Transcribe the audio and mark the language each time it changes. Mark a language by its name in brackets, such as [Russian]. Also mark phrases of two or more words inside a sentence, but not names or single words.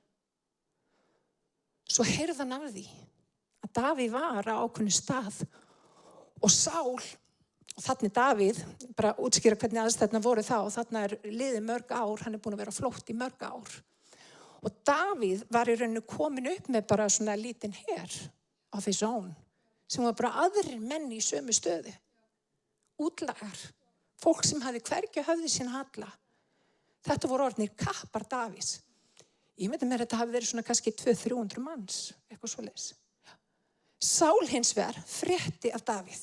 [Icelandic] Svo heyrði hann af því að Davíð var á ákveðnum stað og Sál, og þarna Davíð, bara útskýra hvernig aðstæðurnar voru þá, og þarna liðið mörg ár, hann búinn að vera á flótta í mörg ár. Og Davíð var í rauninu komin upp með bara svona lítinn her [English] of his own, [Icelandic] sem var bara aðrir menn í sömu stöðu. Útlagar, fólk sem hafði hvergi höfði sín halla. Þetta voru orðnir kappar Davíðs. Ég myndi mér að þetta hafi verið svona kannski 200-300 manns, eitthvað svoleiðis. Sál hins vegar frétti af Davíð.